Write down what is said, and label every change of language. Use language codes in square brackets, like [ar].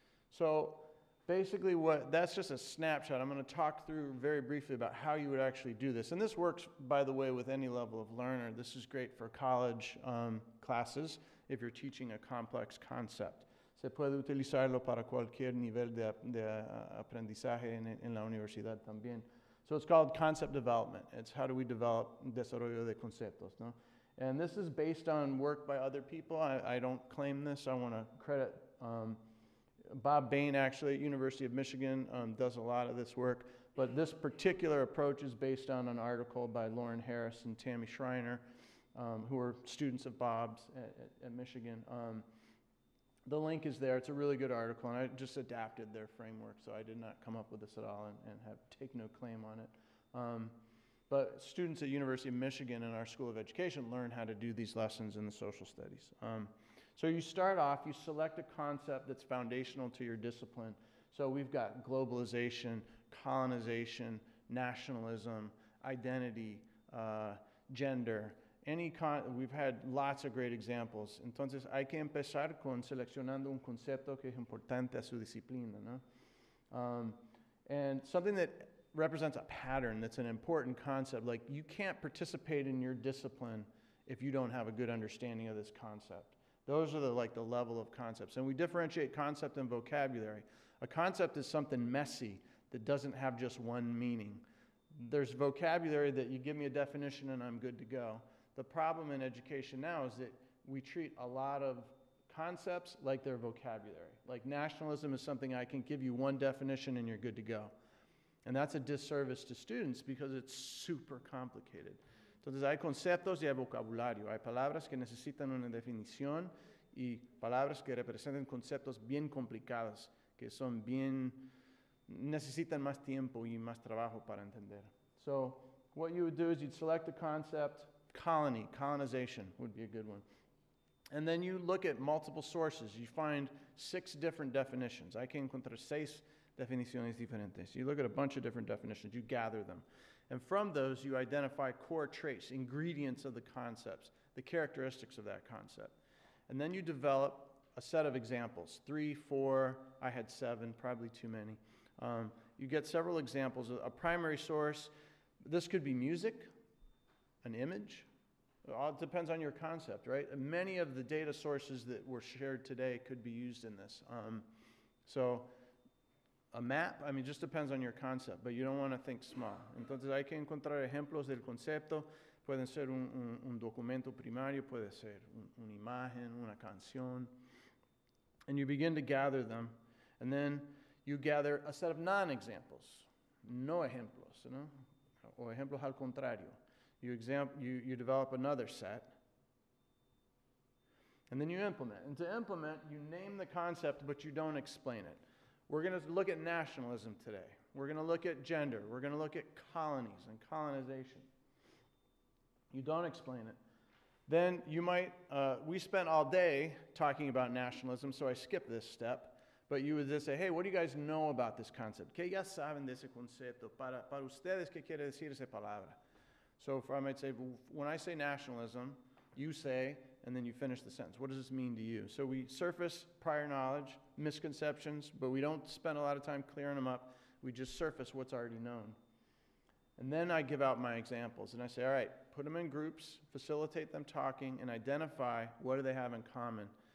[en] So basically that's just a snapshot. I'm going to talk through very briefly about how you would actually do this. And this works, by the way, with any level of learner. This is great for college classes if you're teaching a complex concept. [es] Se puede utilizarlo para cualquier nivel de aprendizaje en la universidad también. [en] So it's called concept development. It's how do we develop [es] desarrollo de conceptos, no? [en] And this is based on work by other people. I don't claim this. I want to credit Bob Bain, actually, at University of Michigan, does a lot of this work. But this particular approach is based on an article by Lauren Harris and Tammy Schreiner, who are students of Bob's at Michigan. The link is there. It's a really good article, and I just adapted their framework, so I did not come up with this at all and take no claim on it. But students at University of Michigan in our School of Education learn how to do these lessons in the social studies. So you start off, you select a concept that's foundational to your discipline. So we've got globalization, colonization, nationalism, identity, gender. We've had lots of great examples. [es] Entonces hay que empezar con seleccionando un concepto que es importante a su disciplina, ¿no? [en] And something that represents a pattern that's an important concept. Like, you can't participate in your discipline if you don't have a good understanding of this concept. Those are the level of concepts. And we differentiate concept and vocabulary. A concept is something messy that doesn't have just one meaning. There's vocabulary that you give me a definition and I'm good to go. The problem in education now is that we treat a lot of concepts like they're vocabulary. Like, nationalism is something I can give you one definition and you're good to go. And that's a disservice to students because it's super complicated. [es] Entonces hay conceptos y hay vocabulario. Hay palabras que necesitan una definición y palabras que representan conceptos bien complicados, que son necesitan más tiempo y más trabajo para entender. [en] So what you would do is you'd select a concept. Colonization would be a good one. And then you look at multiple sources. You find 6 different definitions. [es] Hay que encontrar 6 definiciones diferentes. [en] You look at a bunch of different definitions. You gather them. And from those, you identify core traits, ingredients of the concepts, the characteristics of that concept. And then you develop a set of examples, 3, 4, I had 7, probably too many. You get several examples. A primary source, this could be music, an image. It all depends on your concept, right? And many of the data sources that were shared today could be used in this. So a map, I mean, just depends on your concept, but you don't want to think small. [es] Entonces hay que encontrar ejemplos del concepto. Pueden ser un documento primario, puede ser una imagen, una canción. [en] And you begin to gather them. And then you gather a set of non-examples, [es] no ejemplos, ¿no? O ejemplos al contrario. [en] You develop another set. And then you implement. And to implement, you name the concept, but you don't explain it. We're going to look at nationalism today. We're going to look at gender. We're going to look at colonies and colonization. You don't explain it. Then you might, we spent all day talking about nationalism, so I skipped this step. But you would just say, hey, what do you guys know about this concept? [es] ¿Qué ya saben de ese concepto? Para ustedes, ¿qué quiere decir esa palabra? [en] So I might say, when I say nationalism, you say, and then you finish the sentence. What does this mean to you? So we surface prior knowledge, misconceptions, but we don't spend a lot of time clearing them up. We just surface what's already known. And then I give out my examples, and I say, all right, put them in groups, facilitate them talking, and identify what do they have in common.